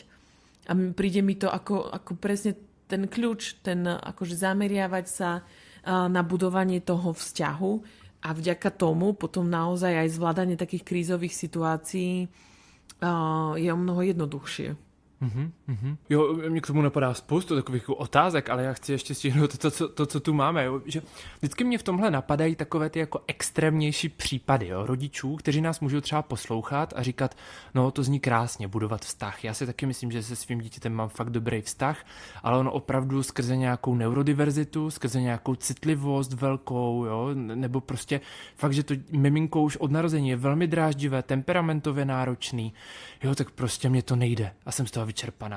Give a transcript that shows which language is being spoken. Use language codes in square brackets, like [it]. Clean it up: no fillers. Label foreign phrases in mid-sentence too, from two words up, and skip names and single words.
[sk] A príde mi to ako presne ten kľúč, ten akože zameriavať sa na budovanie toho vzťahu a vďaka tomu potom naozaj aj zvládanie takých krízových situácií je o mnoho jednoduchšie. [cs] Jo, mě k tomu napadá spoustu takových otázek, ale já chci ještě stihnout to, co tu máme. Jo. Že vždycky mě v tomhle napadají takové ty jako extrémnější případy, jo, rodičů, kteří nás můžou třeba poslouchat a říkat, no to zní krásně, budovat vztah. Já si taky myslím, že se svým dítětem mám fakt dobrý vztah, ale ono opravdu skrze nějakou neurodiverzitu, skrze nějakou citlivost velkou, jo, nebo prostě fakt, že to miminko už od narození je velmi dráždivé, temperamentově náročný, jo, tak prostě mě to nejde a jsem z toho vyčerpaná.